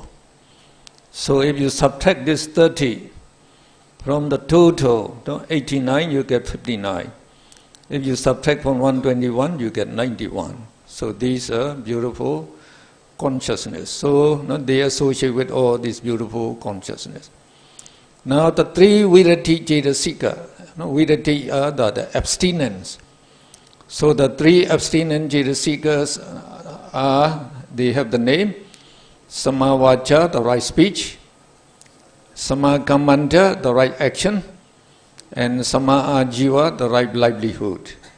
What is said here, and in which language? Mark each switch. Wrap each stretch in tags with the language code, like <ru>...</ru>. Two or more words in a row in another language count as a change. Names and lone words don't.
<en>So if you subtract this 30 from the total 89, you get 59. If you subtract from 121, you get 91. So these are beautiful consciousness. So they associate with all this beautiful consciousness. Now the 3</en> <pi>virati cetasika,</pi> <en>virati are the abstinence. So the 3 abstinent cetasikas are, they have the name samavacha, the right speech, samakammanta, the right action, and samaajiva, the right livelihood.</en>